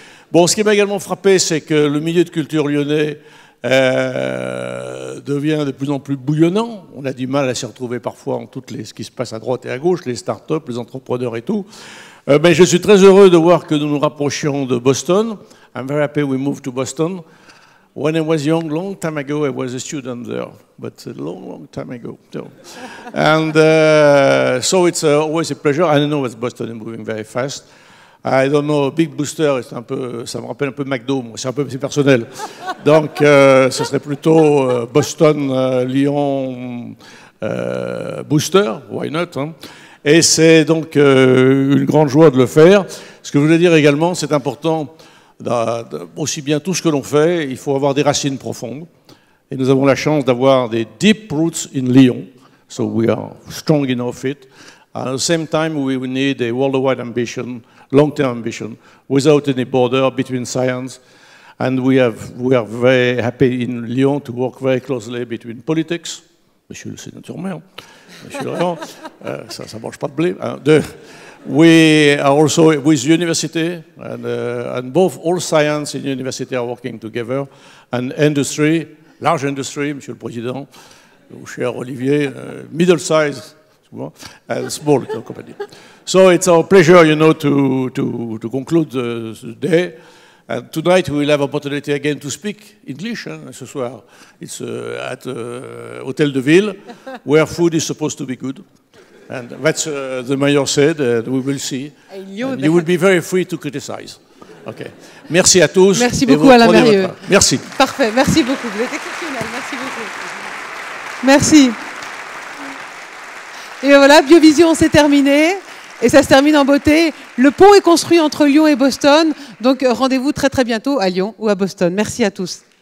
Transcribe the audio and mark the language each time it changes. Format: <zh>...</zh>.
<fr>Bon, ce qui m'a également frappé, c'est que le milieu de culture lyonnais devient de plus en plus bouillonnant. On a du mal à s'y retrouver parfois en ce qui se passe à droite et à gauche, les start-up, les entrepreneurs et tout. Mais je suis très heureux de voir que nous nous rapprochions de Boston.</fr> <en>I'm very happy we moved to Boston. When I was young, long time ago, I was a student there, but a long, long time ago. So. And so it's always a pleasure. I know that Boston is moving very fast. I don't know,</en> <fr>Big Booster, ça me rappelle un peu McDo, c'est personnel. Donc, ce serait plutôt Boston, Lyon, Booster,</fr> <en>why not,</en> <fr>hein? Et c'est donc une grande joie de le faire. Ce que je voulais dire également, c'est important, aussi bien tout ce que l'on fait, il faut avoir des racines profondes. Et nous avons la chance d'avoir des</fr> <en>deep roots in Lyon. So we are strong in our feet. At the same time, we need a worldwide ambition, long-term ambition, without any border between science. And we are very happy in Lyon to work very closely between politics,</en> <fr>monsieur le sénateur maire, monsieur Léon, ça ne mange pas de blé.</fr> <en>Hein, we are also with university, and both all science and university are working together, and industry, large industry,</en> <fr>monsieur le président,</fr> <en>cher Olivier, middle size, and small company. So it's our pleasure, to conclude the day. And tonight we will have opportunity again to speak English.</en> <fr>Ce soir,</fr> <en>it's at Hôtel de Ville, where food is supposed to be good. And that's the mayor said, we will see. And you will be very free to criticize.</en> <fr>Okay. Merci à tous. Merci beaucoup, Alain Mérieux. Merci. Parfait, merci beaucoup. Vous êtes exceptionnel. Merci beaucoup. Merci. Et voilà, Biovision, c'est terminé. Et ça se termine en beauté. Le pont est construit entre Lyon et Boston. Donc rendez-vous très très bientôt à Lyon ou à Boston. Merci à tous.</fr>